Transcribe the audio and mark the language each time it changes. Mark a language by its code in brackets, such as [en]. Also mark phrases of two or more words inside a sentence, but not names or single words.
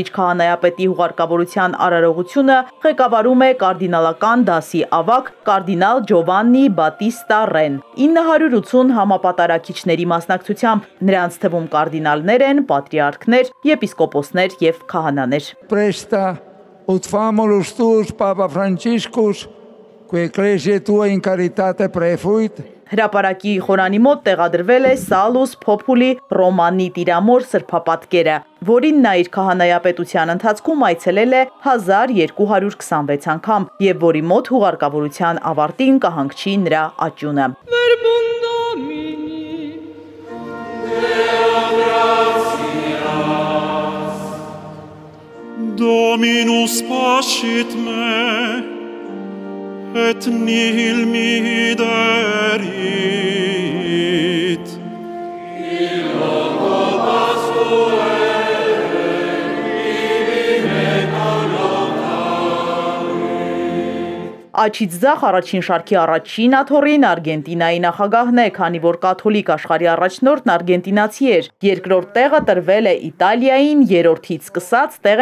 [hy] քահանայապետի հուղարկավորության արարողությունը ղեկավարում է կարդինալական դասի ավագ կարդինալ Ջովաննի Բատիստա Ռեն։ 980 համապատարագիչների մասնակցությամբ, նրանց թվում կարդինալներ են, պատրիարքներ, եպիսկոպոսներ և քահանաներ։ [la] Presta ut famulus tuus Papa Franciscus, que ecclesia tua in caritate prefuit, [hy] Հրապարակի խորանի մոտ տեղադրվել է Salus Populi Romani տիրամոր սրբապատկերը, որին նա իր քահանայապետության ընթացքում այցելել է 1226 անգամ և որի մոտ հուղարկավորության ավարտին կհանգչի նրա աճյունը։ [la] Dominus pascit me, et nihil mihi derit. In loco Pascuae, [hy] Աչից ձախ առաջին շարքի առաջին աթոռին Արգենտինայի նախագահն է, քանի որ կաթոլիկ աշխարհի առաջնորդն արգենտինացի էր։ Երկրորդ տեղը տրվել է Իտալիային, երրորդից սկսած տեղ